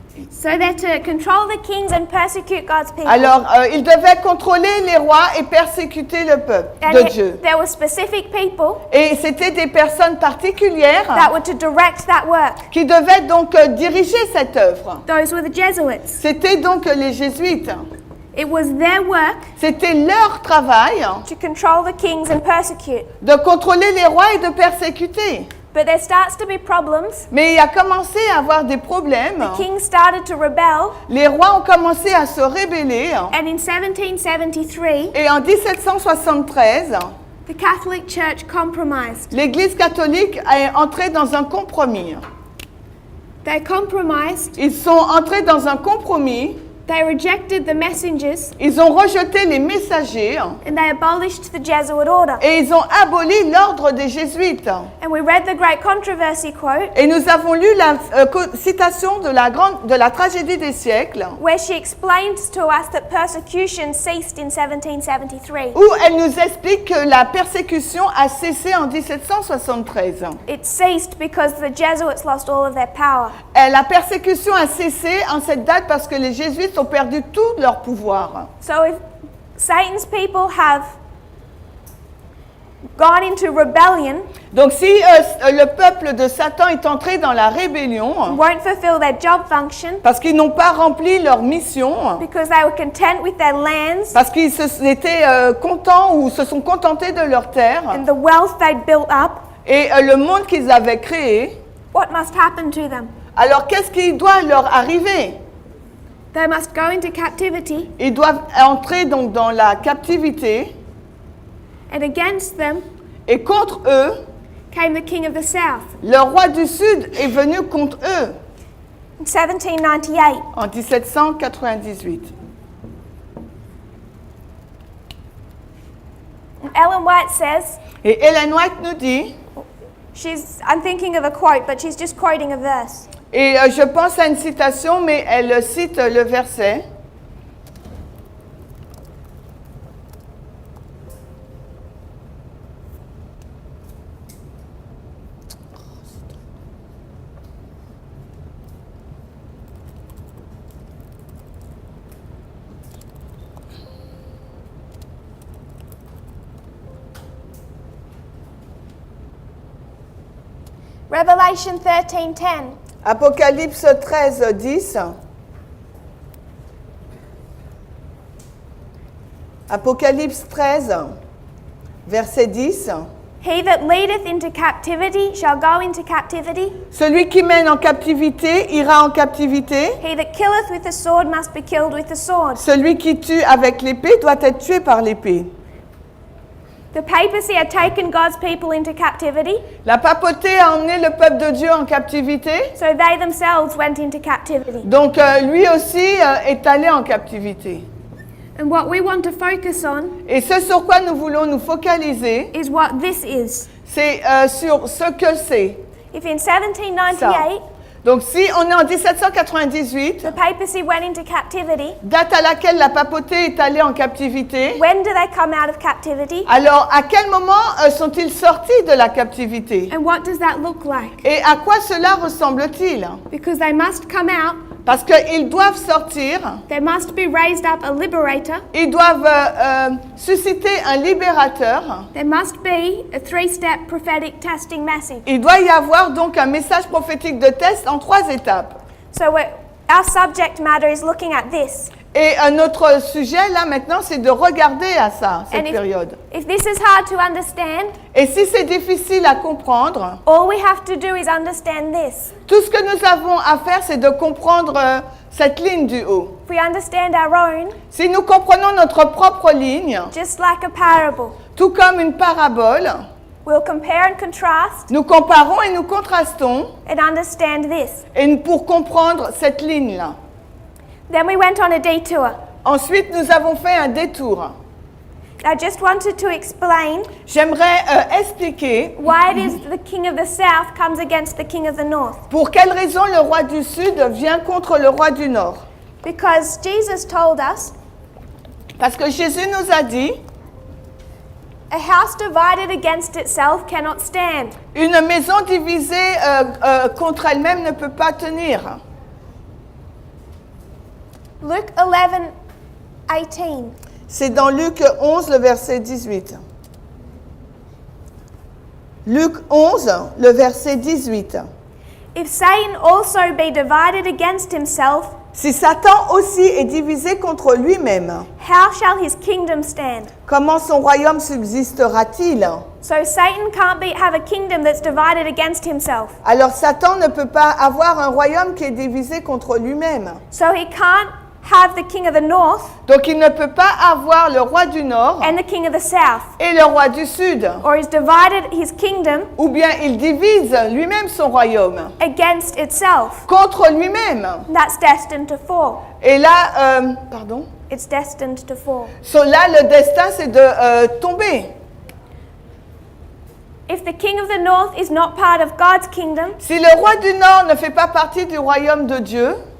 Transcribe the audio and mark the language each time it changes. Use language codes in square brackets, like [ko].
[en] So they're to control the kings and persecute God's people. [fr] Alors, ils devaient contrôler les rois et persécuter le peuple [en] And [fr] de Dieu. [en] there were specific people [fr] Et c'était des personnes particulières [en] that were to direct that work. [fr] qui devaient donc diriger cette œuvre. [en] Those were the Jesuits. [fr] C'était donc les jésuites. [en] It was their work [fr] C'était leur travail [en] to control the kings and persecute. [fr] de contrôler les rois et de persécuter. [en] But there starts to be problems. [fr] Mais il a commencé à avoir des problèmes. [en] Kings started to rebel, [fr] Les rois ont commencé à se rebeller. [en] and in 1773, [fr] Et en 1773, [en] the Catholic Church compromised. [fr] l'Église catholique est entrée dans un compromis. [en] They compromised, [fr] Ils sont entrés dans un compromis. [en] they rejected the messengers, [fr] Ils ont rejeté les messagers [en] and they abolished the Jesuit order. [fr] et ils ont aboli l'ordre des jésuites. [en] And we read the Great Controversy quote, [fr] Et nous avons lu la citation de la tragédie des siècles, [en] where she explains to us that persecution ceased in 1773. [fr] où elle nous explique que la persécution a cessé en 1773. [en] It ceased because the Jesuits lost all of their power. [fr] Et la persécution a cessé en cette date parce que les jésuites ont perdu tout leur pouvoir. [en] So if Satan's people have gone into rebellion, [fr] Donc si le peuple de Satan est entré dans la rébellion, [en] won't fulfill their job function [fr] parce qu'ils n'ont pas rempli leur mission, [en] because they were content with their lands [fr] parce qu'ils étaient contents ou se sont contentés de leur terre [en] and the wealth they'd built up, [fr] et le monde qu'ils avaient créé, [en] what must happen to them? [fr] alors qu'est-ce qui doit leur arriver? [en] They must go into captivity, [fr] Ils doivent entrer donc dans la captivité [en] and against them [fr] et contre eux, [en] came the king of the south [fr] le roi du Sud est venu contre eux [en] in 1798. [fr] en 1798. [en] Ellen White says, [fr] Et Ellen White nous dit, [en] I'm thinking of a quote, but she's just quoting a verse. [fr] et je pense à une citation, mais elle cite le verset. [en] Revelation 13:10. [fr] Apocalypse 13, 10. Apocalypse 13, verset 10. [en] He that leadeth into captivity shall go into captivity. [fr] Celui qui mène en captivité ira en captivité. [en] He that killeth with the sword must be killed with the sword. [fr] Celui qui tue avec l'épée doit être tué par l'épée. [en] The papacy had taken God's people into captivity, [fr] La papauté a emmené le peuple de Dieu en captivité. [en] so they themselves went into captivity. [fr] Donc lui aussi est allé en captivité. [en] And what we want to focus on [fr] Et ce sur quoi nous voulons nous focaliser, [en] is what this is. [fr] c'est sur ce que c'est. [en] If in 1798 [fr] Donc si on est en 1798, [en] the papacy went into captivity, [fr] date à laquelle la papauté est allée en captivité, [en] when do they come out of captivity? [fr] alors à quel moment sont-ils sortis de la captivité? [en] And what does that look like? [fr] Et à quoi cela ressemble-t-il? [en] Because they must come out, [fr] Parce qu'ils doivent sortir, [en] there must be raised up a liberator, [fr] ils doivent susciter un libérateur. [en] there must be a 3-step prophetic testing message. [fr] Il doit y avoir donc un message prophétique de test en 3 étapes. [en] So our subject matter is looking at this. [fr] Et notre sujet là maintenant, c'est de regarder à ça, cette [en] And [fr] période. [en] if this is hard to understand, [fr] Et si c'est difficile à comprendre, [en] all we have to do is understand this. [fr] tout ce que nous avons à faire, c'est de comprendre cette ligne du haut. [en] If we understand our own, [fr] Si nous comprenons notre propre ligne, [en] just like a parable, [fr] tout comme une parabole, [en] we'll compare and contrast [fr] nous comparons et nous contrastons [en] and understand this. [fr] et pour comprendre cette ligne-là. [en] Then we went on a detour. [fr] Ensuite, nous avons fait un détour. [en] I just wanted to explain [fr] J'aimerais expliquer [en] why it is the king of the south comes against the king of the north. [fr] pour quelle raison le roi du Sud vient contre le roi du Nord. [en] Because Jesus told us, [fr] Parce que Jésus nous a dit, [en] a house divided against itself cannot stand. [fr] une maison divisée contre elle-même ne peut pas tenir. [en] Luke 11:18. [fr] C'est dans Luc 11, le verset 18. Luc 11, le verset 18. [en] If Satan also be divided against himself, [fr] Si Satan aussi est divisé contre lui-même, [en] how shall his kingdom stand? [fr] comment son royaume subsistera-t-il? [en] So Satan can't have a kingdom that's divided against himself. [fr] Alors Satan ne peut pas avoir un royaume qui est divisé contre lui-même. [en] So he can't have the king of the north [fr] Donc il ne peut pas avoir le roi du Nord [en] and the king of the south. [fr] et le roi du Sud. [en] Or he's divided his kingdom [fr] Ou bien il divise lui-même son royaume [en] against itself. [fr] contre lui-même. [en] That's destined to fall. [fr] Et là, pardon. [en] It's destined to fall. [fr] So là, le destin, c'est de tomber. [en] If the king of the north is not part of God's kingdom, [fr] Si le roi du Nord ne fait pas partie du royaume de Dieu,